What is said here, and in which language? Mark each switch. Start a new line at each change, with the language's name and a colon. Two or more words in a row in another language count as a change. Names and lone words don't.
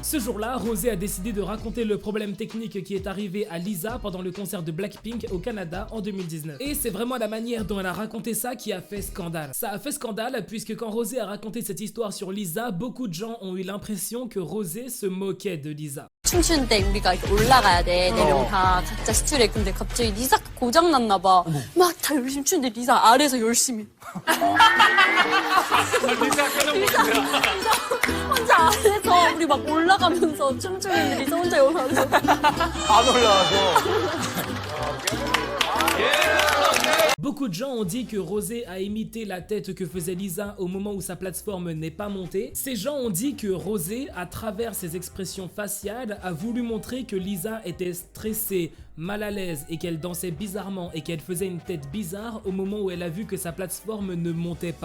French: Ce jour-là, Rosé a décidé de raconter le problème technique qui est arrivé à Lisa pendant le concert de Blackpink au Canada en 2019. Et c'est vraiment la manière dont elle a raconté ça qui a fait scandale. Ça a fait scandale puisque quand Rosé a raconté cette histoire sur Lisa, beaucoup de gens ont eu l'impression que Rosé se moquait de Lisa.
Korean: 춤출 때 우리가 이렇게 올라가야 돼. 4명 다 각자 스틸에. 근데 갑자기 리사가 고장 났나 봐. 막 다 열심히 추는데 리사 아래에서 열심히. 리사 혼자 아래에서 우리 막 올라가면서 춤추는데 리사 혼자 올라가면서 안 올라와서.
French: Beaucoup de gens ont dit que Rosé a imité la tête que faisait Lisa au moment où sa plateforme n'est pas montée. Ces gens ont dit que Rosé, à travers ses expressions faciales, a voulu montrer que Lisa était stressée, mal à l'aise et qu'elle dansait bizarrement et qu'elle faisait une tête bizarre au moment où elle a vu que sa plateforme ne montait pas.